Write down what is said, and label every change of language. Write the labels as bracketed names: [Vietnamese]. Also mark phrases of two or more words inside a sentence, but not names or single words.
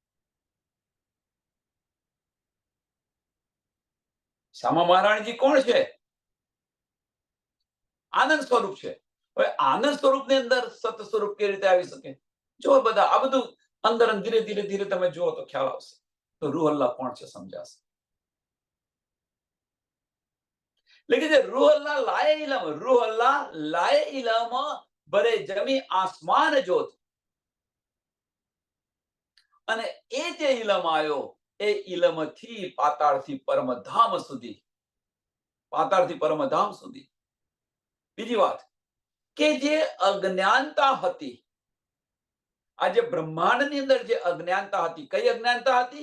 [Gujarati] શ્યામા મહારાણીજી કોણ છે? આનંદ સ્વરૂપ છે. હવે આનંદ સ્વરૂપની અંદર સત સ્વરૂપ કેવી રીતે આવી શકે? જો બધા આ બધું અંદર ધીરે ધીરે ધીરે તમે જુઓ તો ખ્યાલ આવશે. તો રૂહ અલ્લાહ કોણ છે સમજાશે. [Hindi] लेकिन रूह अल्लाह लाए इलम, रूह अल्लाह लाए इलम बरे जमी आसमान जोत. [Gujarati] અને એ જે ઇલમ આવ્યો એ ઇલમથી પાતાળથી પરમધામ સુધી, પાતાળથી પરમધામ સુધી. બીજી વાત કે જે અજ્ઞાનતા હતી, આ જે બ્રહ્માંડની અંદર જે અજ્ઞાનતા હતી, કઈ અજ્ઞાનતા હતી?